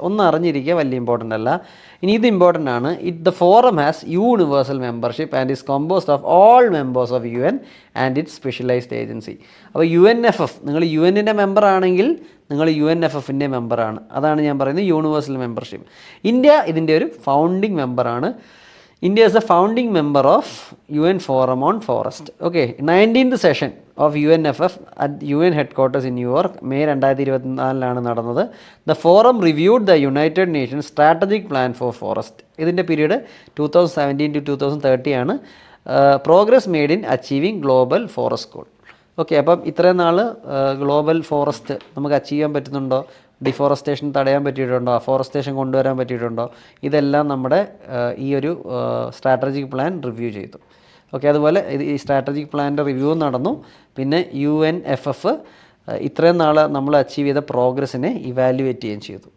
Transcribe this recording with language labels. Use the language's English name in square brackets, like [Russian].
[Malayalam] ഒന്ന് അറിഞ്ഞിരിക്കുക, വലിയ ഇമ്പോർട്ടൻ്റ് അല്ല. ഇനി ഇത് ഇമ്പോർട്ടൻ്റ് ആണ്. [English] The forum has universal membership and is composed of all members of UN and its specialized agency. [Malayalam] അപ്പോൾ UNFF, നിങ്ങൾ UN-ൻ്റെ മെമ്പർ ആണെങ്കിൽ നിങ്ങൾ UNFF-ൻ്റെ മെമ്പറാണ്. അതാണ് ഞാൻ പറയുന്നത് യൂണിവേഴ്സൽ മെമ്പർഷിപ്പ്. ഇന്ത്യ ഇതിൻ്റെ ഒരു ഫൗണ്ടിങ് മെമ്പറാണ്. [English] India is a founding member of UN Forum on Forest. Okay, 19th session of UNFF at UN headquarters in New York, May 2024 നടന്നത്. The forum reviewed the United Nations strategic plan for forest. [Malayalam] ഇതിൻ്റെ period 2017 to 2030 ആണ്. [English] Progress made in achieving global forest goal. [Malayalam] Okay, അപ്പം ഇത്രയും നാൾ global forest നമുക്ക് achieve ചെയ്യാൻ പറ്റുന്നുണ്ടോ? Deforestation തടയാൻ പറ്റിയിട്ടുണ്ടോ? അഫോറസ്റ്റേഷൻ കൊണ്ടുവരാൻ പറ്റിയിട്ടുണ്ടോ? ഇതെല്ലാം നമ്മുടെ ഈ ഒരു സ്ട്രാറ്റജിക് പ്ലാൻ റിവ്യൂ ചെയ്തു. ഓക്കെ, അതുപോലെ ഈ സ്ട്രാറ്റജിക് പ്ലാൻ്റെ റിവ്യൂ നടന്നു. പിന്നെ UNFF ഇത്രയും നാൾ നമ്മൾ അച്ചീവ് ചെയ്ത പ്രോഗ്രസ്സിനെ ഇവാലുവേറ്റ് ചെയ്യുകയും ചെയ്തു.